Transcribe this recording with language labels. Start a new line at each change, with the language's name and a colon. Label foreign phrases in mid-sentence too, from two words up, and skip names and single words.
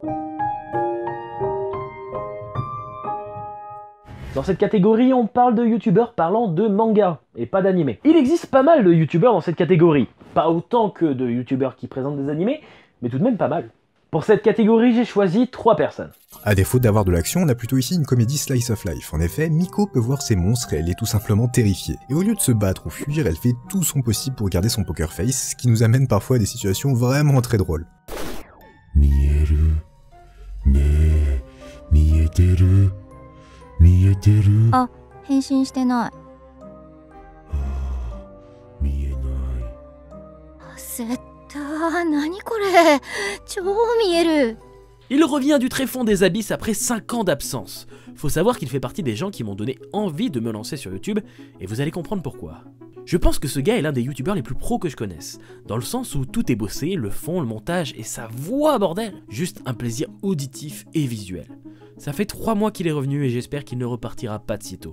French: Dans cette catégorie, on parle de youtubeurs parlant de manga, et pas d'animé. Il existe pas mal de youtubeurs dans cette catégorie. Pas autant que de youtubeurs qui présentent des animés, mais tout de même pas mal. Pour cette catégorie, j'ai choisi 3 personnes. À défaut d'avoir de l'action, on a plutôt ici une comédie
English: slice of life.
French: En effet, Miko peut voir ses monstres et elle est tout simplement terrifiée. Et au lieu de se battre ou fuir, elle fait tout son possible pour garder son
English: poker face,
French: ce qui nous amène parfois à des situations vraiment très drôles.
Japanese: 見える、ね、見えてる. あ、返信してない。見えない。焦った。何これ。超見える。
French: Il revient du tréfonds des abysses après 5 ans d'absence. Faut savoir qu'il fait partie des gens qui m'ont donné envie de me lancer sur YouTube, et vous allez comprendre pourquoi. Je pense que ce gars est l'un des youtubeurs les plus pros que je connaisse, dans le sens où tout est bossé, le fond, le montage et sa voix, bordel. Juste un plaisir auditif et visuel. Ça fait 3 mois qu'il est revenu et j'espère qu'il ne repartira pas de sitôt.